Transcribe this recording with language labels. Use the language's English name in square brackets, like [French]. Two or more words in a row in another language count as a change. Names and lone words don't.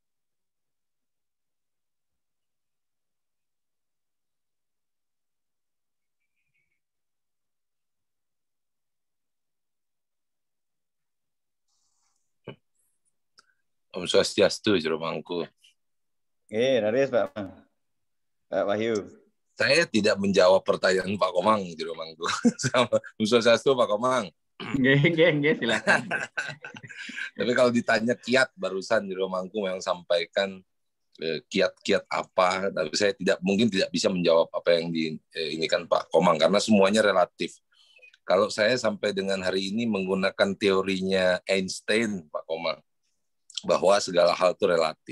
[Balinese] Om Swastiastu, Jero Mangku. [Indonesian] Haris, Pak Wahyu. Saya tidak menjawab pertanyaan Pak Komang, Jero Mangku. Sama [Balinese] Om Swastiastu, [Indonesian] Pak Komang. Nggih, silakan. Tapi kalau ditanya kiat barusan Jero Mangku yang sampaikan kiat-kiat apa, tapi saya mungkin tidak bisa menjawab apa yang ini kan Pak Komang karena semuanya relatif. Kalau saya sampai dengan hari ini menggunakan teorinya Einstein, Pak Komang, bahwa segala hal itu relatif.